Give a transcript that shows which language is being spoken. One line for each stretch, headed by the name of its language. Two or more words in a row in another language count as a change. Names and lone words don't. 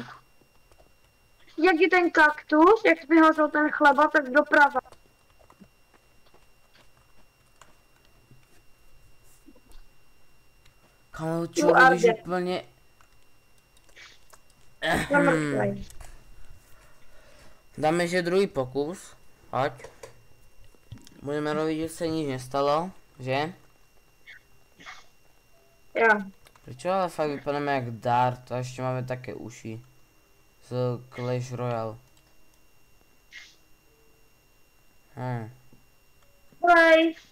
Czech: Jak je ten kaktus, jak vyhořel ten chleba, tak doprava. Kamo, člověk je úplně... Dáme, že druhý pokus. Hoď.
Slovak: Budeme robiť, že sa nič nestalo, že? Jo. Prečo ale fakt vypadáme jak Dart a ešte máme také uši. Z Clash Royale. Hej.